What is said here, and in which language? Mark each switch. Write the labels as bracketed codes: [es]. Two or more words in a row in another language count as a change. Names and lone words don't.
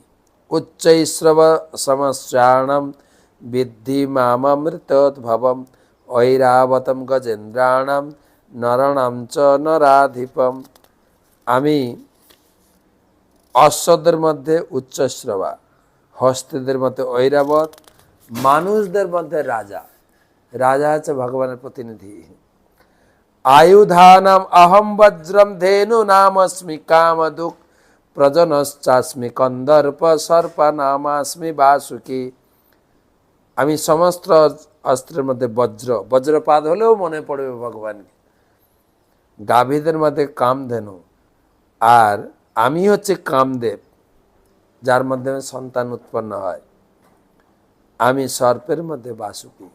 [sa] উচ্চৈশ্রব সমশ্রাণম বিদ্ধি মামৃতোদ্ভবম ঐরাবতম গজেন্দ্রাণাম নরণাম চ নরাধিপম। [bn] আমি অশ্বদের মধ্যে উচ্চশ্রবা, হস্তিদের মধ্যে ঐরাবত, মানুষদের মধ্যে রাজা। রাজা হচ্ছে ভগবানের প্রতিনিধি। [sa] आयुधानाम अहम वज्रम धेनु नामस्मि कामदुक प्रजनश्चास्मि कंदर्प सर्प नामास्मि बासुकी। [bn] আমি সমস্ত অস্ত্রের মধ্যে বজ্র, বজ্রপাত হলেও মনে পড়বে ভগবান। গাভীদের মধ্যে কামধেনু, আর আমি হচ্ছে কামদেব, যার মাধ্যমে সন্তান উৎপন্ন হয়। আমি সর্পের মধ্যে বাসুকি।